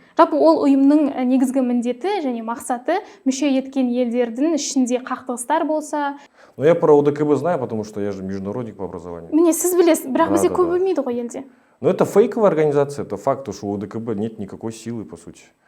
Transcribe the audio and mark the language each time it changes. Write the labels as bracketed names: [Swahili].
[Kazakh] Жалпы ол ұйымның негізгі міндеті және мақсаты мүше еткен елдердің ішінде қақтығыстар болса. [Russian] Ну, я про ОДКБ знаю, потому что я же международник по образованию. [Kazakh] Міне, сіз білесіз, бірақ бізде көп білмейді ғой елде. [Russian] Но это фейковая организация, это факт, что у ОДКБ нет никакой силы, по сути.